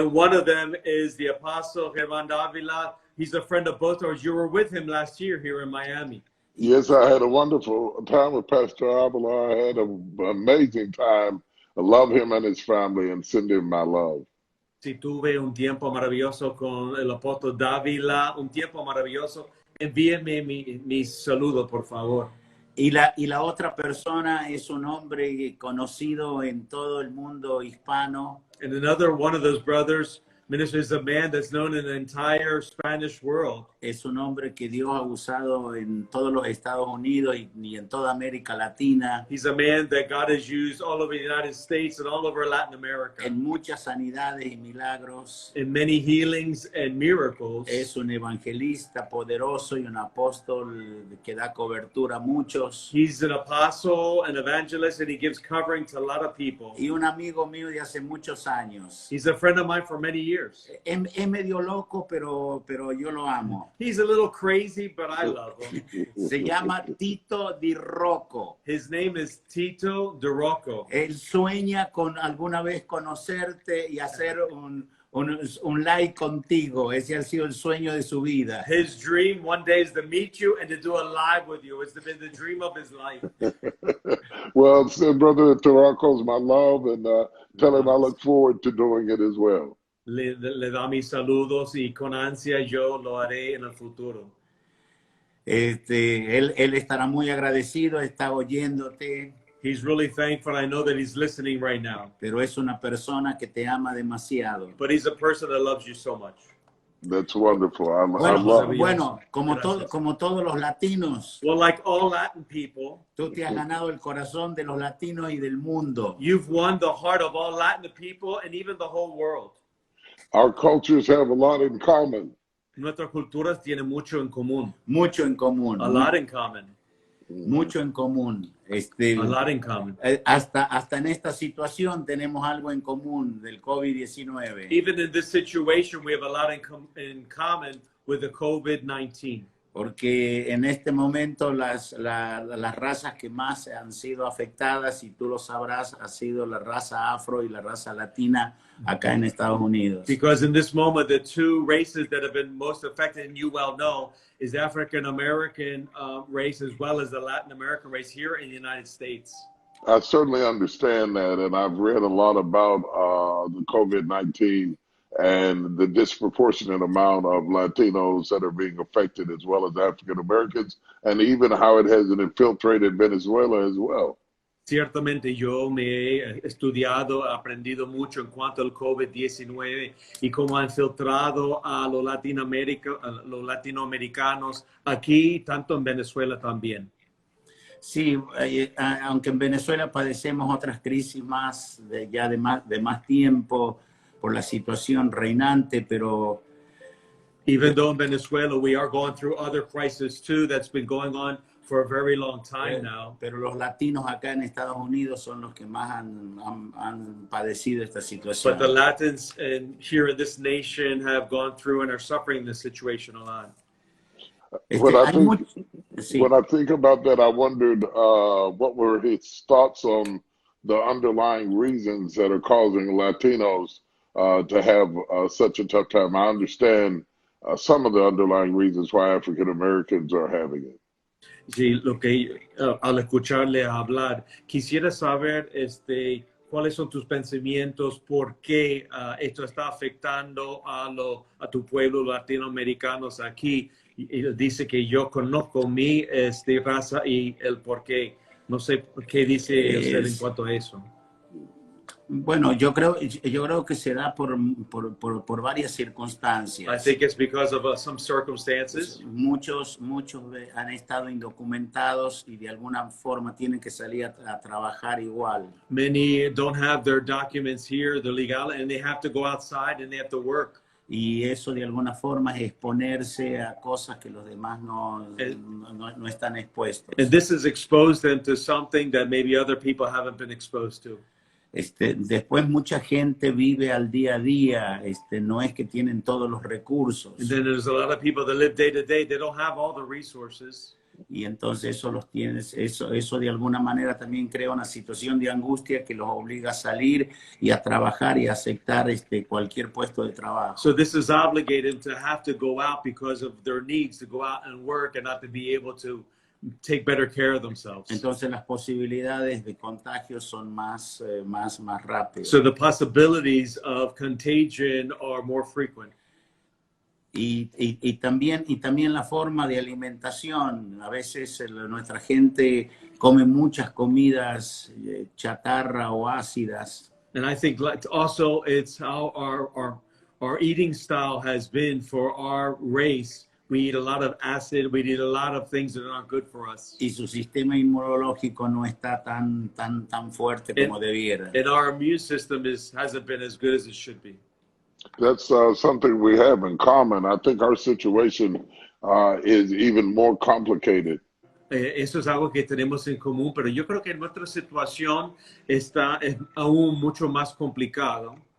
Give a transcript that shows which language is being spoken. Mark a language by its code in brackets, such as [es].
[en] And one of them is the apostle Germán Dávila. He's a friend of both of us. You were with him last year here in Miami. Yes, I had a wonderful time with Pastor Avila. I had an amazing time. I love him and his family and send him my love. [es] Sí, tuve un tiempo maravilloso con el apóstol Dávila, un tiempo maravilloso. Envíeme mi saludo, por favor. Y la otra persona es un hombre conocido en todo el mundo hispano. [en] And another one of those brothers, minister, is a man that's known in the entire Spanish world. [es] Es un hombre que Dios ha usado en todos los Estados Unidos y en toda América Latina. [en] He's a man that God has used all over the United States and all over Latin America. [es] En muchas sanidades y milagros. [en] In many healings and miracles. [es] Es un evangelista poderoso y un apóstol que da cobertura a muchos. [en] He's an apostle, an evangelist, and he gives covering to a lot of people. [es] Y un amigo mío de hace muchos años. [en] He's a friend of mine for many years. [es] Es medio loco, pero yo lo amo. [en] He's a little crazy, but I love him. [es] Se llama Tito Di Rocco. [en] His name is Tito Di Rocco. [es] Él sueña con alguna vez conocerte y hacer un live contigo. Ese ha sido el sueño de su vida. [en] His dream one day is to meet you and to do a live with you. It's been the dream of his life. Well, Brother Taracos, my love, and tell him I look forward to doing it as well. [es] Le da mis saludos y con ansia yo lo haré en el futuro. Él estará muy agradecido, está oyéndote. [en] He's really thankful. I know that he's listening right now. [es] Pero es una persona que te ama demasiado. [en] But he's a person that loves you so much. That's wonderful. I love it. [es] Bueno, como todos los latinos. [en] Well, like all Latin people, [es] tú te has ganado el corazón de los latinos y del mundo. [en] You've won the heart of all Latin people and even the whole world. Our cultures have a lot in common. [es] Nuestras culturas tienen mucho en común. Mucho en común. [en] A lot in common. [es] Mucho en común. [en] A lot in common. [es] Hasta en esta situación tenemos algo en común del COVID-19. [en] Even in this situation, we have a lot in common with the COVID-19. [es] porque en este momento las razas que más han sido afectadas, y tú lo sabrás, ha sido la raza afro y la raza latina acá en Estados Unidos. [en] Because in this moment, the two races that have been most affected, and you well know, is the African American race as well as the Latin American race here in the United States. I certainly understand that, and I've read a lot about the COVID-19 and the disproportionate amount of Latinos that are being affected, as well as African Americans, and even how it has infiltrated Venezuela as well. [es] Ciertamente yo me he estudiado, aprendido mucho en cuanto al COVID-19 y cómo ha infiltrado a los latinoamericanos aquí, tanto en Venezuela también. Sí, aunque en Venezuela padecemos otras crisis más de más tiempo por la situación reinante, pero [en] even though in Venezuela we are going through other crises too, that's been going on for a very long time now. [es] Pero los latinos acá en Estados Unidos son los que más han padecido esta situación. [en] But the Latins here in this nation have gone through and are suffering this situation a lot. When I think about that, I wondered what were his thoughts on the underlying reasons that are causing Latinos to have such a tough time. I understand some of the underlying reasons why African Americans are having it. [es] Sí, lo que al escucharle hablar, quisiera saber cuáles son tus pensamientos, por qué esto está afectando a tu pueblo latinoamericanos aquí. Y dice que yo conozco mi raza y el por qué. No sé qué dice usted en cuanto a eso. Bueno, yo creo que se da por varias circunstancias. [en] I think it's because of some circumstances. [es] Muchos han estado indocumentados y de alguna forma tienen que salir a trabajar igual. [en] Many don't have their documents here, they're legal, and they have to go outside and they have to work. [es] Y eso de alguna forma es exponerse a cosas que los demás no están expuestos. [en] And this has exposed them to something that maybe other people haven't been exposed to. [es] Después mucha gente vive al día a día, no es que tienen todos los recursos. [en] And then there's a lot of people that live day to day, they don't have all the resources. [es] Y entonces eso de alguna manera también crea una situación de angustia que los obliga a salir y a trabajar y a aceptar cualquier puesto de trabajo. [en] So this is obligated to have to go out because of their needs to go out and work and not to be able to take better care of themselves. [es] Entonces las posibilidades de contagio son más rápidas. [en] So the possibilities of contagion are more frequent. [es] Y también la forma de alimentación. A veces nuestra gente come muchas comidas chatarra o ácidas. [en] And I think also it's how our eating style has been for our race. We eat a lot of acid. We eat a lot of things that are not good for us. [es] Y su sistema inmunológico no está tan fuerte como debiera. [en] And our immune system hasn't been as good as it should be. That's something we have in common. I think our situation is even more complicated. [es] Eso es algo que tenemos en común, pero yo creo que nuestra situación es aún mucho más complicado.